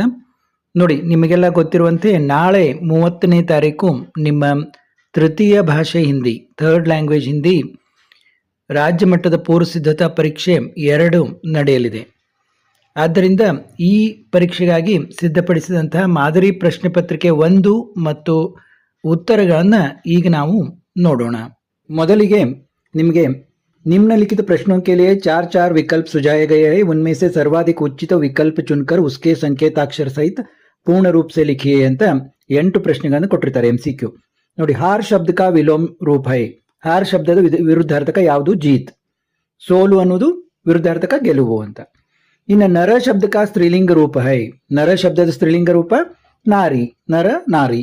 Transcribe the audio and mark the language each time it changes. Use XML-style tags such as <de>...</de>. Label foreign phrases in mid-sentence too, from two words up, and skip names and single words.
<kn>ನೋಡಿ, ನಿಮಗೆಲ್ಲ ಗೊತ್ತಿರುವಂತೆ ನಾಳೆ 30ನೇ ತಾರೀಕು ನಿಮ್ಮ ತೃತೀಯ ಭಾಷೆ ಹಿಂದಿ,</kn> <en>third language</en> <kn>ಹಿಂದಿ ರಾಜ್ಯ ಮಟ್ಟದ ಪೂರ್ವ ಸಿದ್ಧತಾ ಪರೀಕ್ಷೆ 2 ನಡೆಯಲಿದೆ. ಆದ್ದರಿಂದ ಈ ಪರೀಕ್ಷೆಗಾಗಿ ಸಿದ್ಧಪಡಿಸಿದಂತಹ ಮಾದರಿ ಪ್ರಶ್ನೆ ಪತ್ರಿಕೆ 1 ಮತ್ತು ಉತ್ತರಗಳನ್ನು ಈಗ ನಾವು ನೋಡೋಣ. ಮೊದಲಿಗೆ ನಿಮಗೆ</kn> <hi>निम्नलिखित प्रश्नों के लिए 4 विकल्प सुझाए गए हैं. उनमें से सर्वाधिक उचित विकल्प चुनकर उसके संकेताक्षर सहित पूर्ण रूप से लिखिए</hi> <kn>ಅಂತ 8 ಪ್ರಶ್ನೆಗಳನ್ನು ಕೊಟ್ಟಿರ್ತಾರೆ. MCQ ನೋಡಿ.</kn> <hi>हार शब्द का विलोम रूप है.</hi> <kn>ಹಾರ್ ಶಬ್ದದ ವಿರುದ್ಧಾರ್ಥಕ ಯಾವುದು? ಜೀತ್. ಸೋಲು ಅನ್ನೋದು ವಿರುದ್ಧಾರ್ಥಕ ಗೆಲುವು ಅಂತ. ಇನ್ನು</kn> <hi>नर शब्द का स्त्रीलिंग रूप है.</hi> <kn>ನರ ಶಬ್ದದ ಸ್ತ್ರೀಲಿಂಗ ರೂಪ ನಾರಿ. ನರ ನಾರಿ.</kn>